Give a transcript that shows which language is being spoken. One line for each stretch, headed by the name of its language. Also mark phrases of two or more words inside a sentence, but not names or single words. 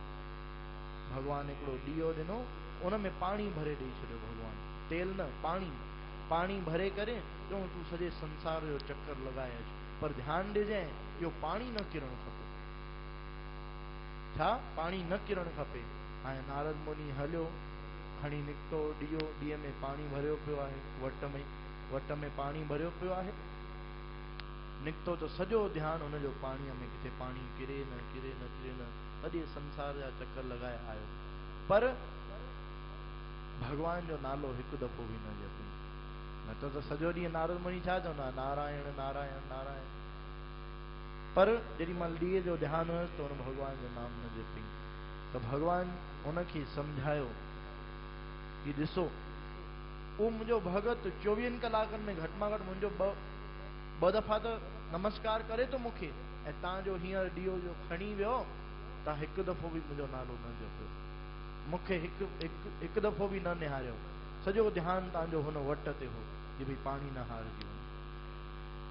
Sindhi: भगवान हिकिड़ो ॾीओ ॾिनो, उन में पाणी भरे ॾेई छॾियो। भगवान तेल न, पाणी भरे करे चऊं तूं सॼे संसार जो चक्कर लॻाए अच, पर ध्यानु ॾिजांइ इहो पाणी न किरणु खपे। छा? पाणी न किरणु खपे। हाणे नारद मुनि हलियो, खणी निकितो ॾीओ, ॾीए में पाणी भरियो पियो आहे, वट में पाणी भरियो पियो आहे। निकितो त सॼो ध्यानु हुनजो पाणीअ में, किथे पाणी किरे न किरे न किरे न, सॼे संसार जा चक्कर लॻाए आयो, पर भगवान जो नालो हिकु दफ़ो बि न जपई। न त सॼो ॾींहुं नारद मुनि छा चवंदा, नारायण नारायण नारायण। पर जेॾी महिल ॾीए जो ध्यानु हुयसि त हुन भगवान जो नाम न जपई। त भगवान हुनखे सम्झायो कि ॾिसो, उहो मुंहिंजो भगत 24 कलाकनि में घटि मां घटि मुंहिंजो ॿ दफ़ा त नमस्कार करे थो मूंखे, ऐं तव्हांजो हींअर ॾीओ जो खणी वियो, तव्हां हिकु दफ़ो बि मुंहिंजो नालो न जपियो, मूंखे हिकु दफ़ो बि न निहारियो, सॼो ध्यानु तव्हांजो हुन वट ते हो कि भई पाणी न हारजी वञे।